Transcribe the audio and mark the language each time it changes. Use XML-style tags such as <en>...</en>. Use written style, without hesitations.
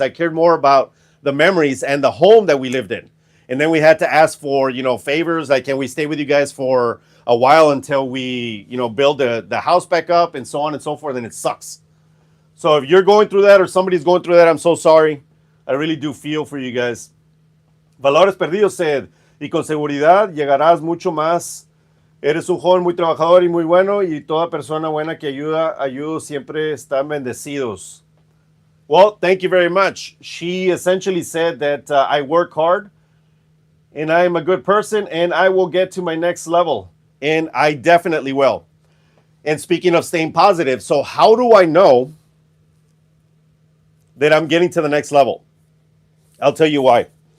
<en>I cared more about the memories and the home that we lived in. And then we had to ask for, favors, like, can we stay with you guys for a while until we, build the house back up, and so on and so forth. And it sucks. So if you're going through that or somebody's going through that, I'm so sorry. I really do feel for you guys.</en> <es>Valores Perdidos said, y con seguridad llegarás mucho más. Eres un joven muy trabajador y muy bueno, y toda persona buena que ayuda siempre están bendecidos.</es> <en>Well, thank you very much. She essentially said that I work hard and I am a good person and I will get to my next level. And I definitely will. And speaking of staying positive, so how do I know that I'm getting to the next level? I'll tell you why.</en>